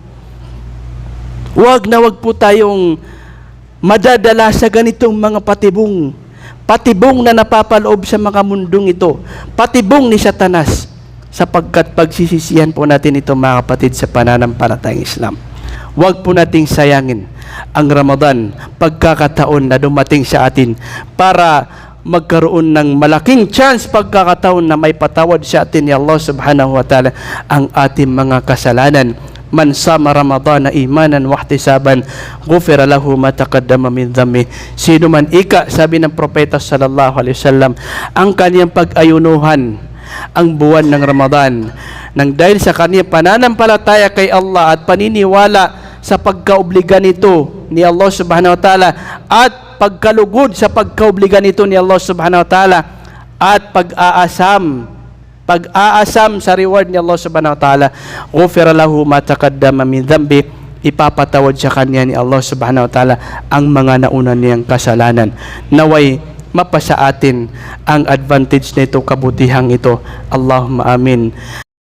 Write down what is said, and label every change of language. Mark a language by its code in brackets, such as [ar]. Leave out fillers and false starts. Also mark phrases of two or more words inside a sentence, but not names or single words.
[tl] Huwag po tayong madadala sa ganitong mga patibong na napapaloob sa mga mundong ito, patibong ni Satanas, sapagkat pagsisisihan po natin ito mga kapatid sa pananampalatayang Islam. Huwag po nating sayangin ang Ramadan, pagkakataon na dumating sa atin para magkaroon ng malaking chance, pagkakataon na may patawad sa atin ni Allah [ar] سبحانه وتعالى [tl] ang ating mga kasalanan. [ar] من صام رمضان إيمانا واحتسابا غفر له ما تقدم من ذنبه. [tl] Sino man sabi ng propeta [ar] صلى الله عليه وسلم, [tl] ang kaniyang pag-ayunuhan ang buwan ng Ramadan nang dahil sa kaniyang pananampalataya kay Allah at paniniwala sa pagkaobliga nito ni Allah [ar] سبحانه وتعالى [tl] at pagkalugod sa pagkaobliga nito ni Allah [ar] سبحانه وتعالى [tl] at pag-aasam sa reward ni Allah [ar] سبحانه وتعالى غفر له ما تقدم من ذنبه, [tl] ipapatawad sa kanya ni Allah [ar] سبحانه وتعالى [tl] ang mga nauna niyang kasalanan. Naway mapasa atin ang advantage nito, kabutihang ito. [ar] اللهم آمين.